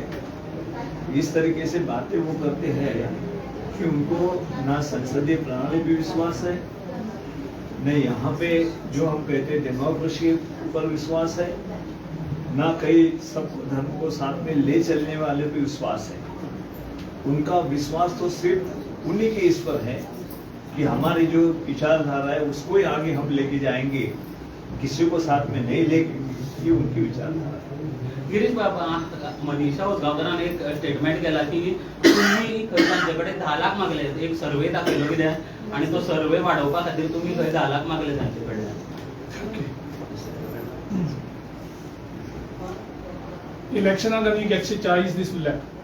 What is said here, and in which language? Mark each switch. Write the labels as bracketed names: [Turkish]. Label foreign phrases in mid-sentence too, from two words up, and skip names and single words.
[Hindi] इस तरीके से बातें वो करते हैं कि उनको ना संसदीय प्रणाली पे विश्वास है, न यहाँ पे जो हम कहते हैं डेमोक्रेसी पर विश्वास है, ना कई सब धर्म को साथ में ले चलने वाले पे विश्वास है. उनका विश्वास तो सिर्फ उन्हीं के इस पर है कि हमारी जो विचारधारा है उसको ही आगे हम लेके जाएंगे, किसी को साथ में नहीं लेके. ये उनकी विचारधारा है. [Konkani] गिरीश बाबा, मनीषा उसगांवकरान एक स्टेटमेंट केला की तुम्ही तांचेकडे 10 लाख मागले, एक सर्वे दाखयलो कित्याक, आणि तो सर्वे वाडोवपा खातीर तुम्ही 10 लाख मागले तांचेकडे. इलेक्शनाक आनीक 140 दीस उरल्यात.